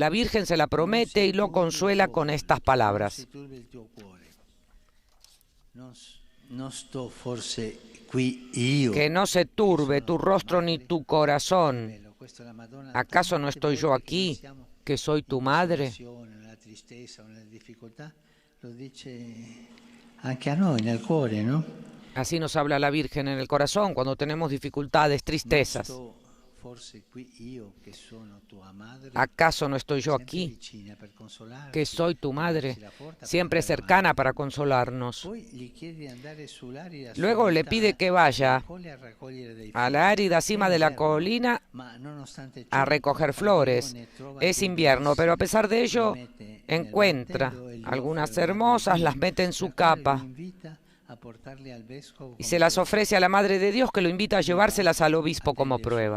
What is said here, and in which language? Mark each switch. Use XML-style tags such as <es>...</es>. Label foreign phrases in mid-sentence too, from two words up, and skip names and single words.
<es>La Virgen se la promete y lo consuela con estas palabras. Que no se turbe tu rostro ni tu corazón. ¿Acaso no estoy yo aquí? que soy tu madre.</es> <it>nella tristezza o nella difficoltà, lo dice anche a noi nel cuore,</it> <es>¿no? Así nos habla la Virgen en el corazón cuando tenemos dificultades, tristezas.</es> <it>Forse qui io che sono tua madre,</it> <es>¿Acaso no estoy yo aquí, que soy tu madre, siempre cercana para consolarnos? Luego le pide que vaya a la árida cima de la colina a recoger flores. Es invierno, pero a pesar de ello encuentra algunas hermosas, las mete en su capa y se las ofrece a la Madre de Dios, que lo invita a llevárselas al obispo como prueba.</es>